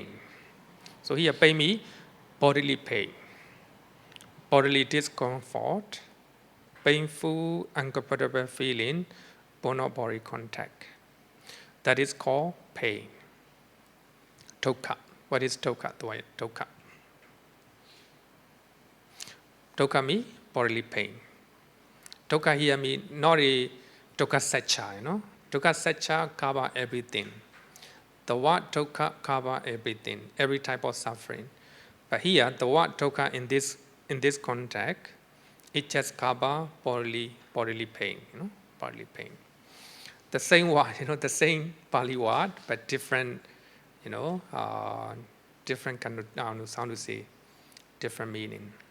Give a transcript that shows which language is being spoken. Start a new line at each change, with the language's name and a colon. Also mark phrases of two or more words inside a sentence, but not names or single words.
English: So here pain means bodily pain, bodily discomfort, painful, uncomfortable feeling, bone or body contact. That is called pain. Dukkha. What is dukkha? Dukkha. Dukkha means bodily pain. Dukkha here means not a
Pali: dukkha satcha, Dukkha satcha
English: covers everything. The word dukkha covers everything, every type of suffering. But here, the word dukkha in this context, it just covers bodily pain, bodily pain. The same word, the same Pali word, but different, different kind of, sound to say, different meaning.